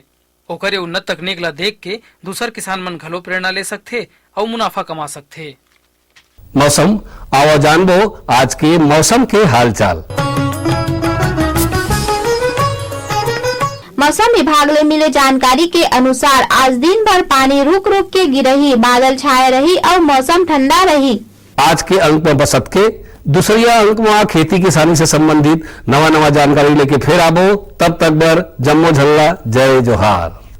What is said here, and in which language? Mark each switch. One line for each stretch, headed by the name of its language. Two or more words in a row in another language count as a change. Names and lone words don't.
Chhattisgarhi: ओकर ये उन्नत तकनीक ला देख के दूसर किसान मन घलो प्रेरणा ले सकथे और मुनाफा कमा सकथे। मौसम आओ जानबो आज के मौसम के हालचाल। मौसम विभाग ले मिले जानकारी के अनुसार आज दिन भर पानी रुक रुक के गिरही, बादल छाए रही और मौसम ठंडा रही। आज के अंक में बसत के दूसरिया अंक में खेती किसानी से संबंधित नवा जानकारी लेके फिर आबो। तब तक बर जम्मो झल्ला। जय जोहार।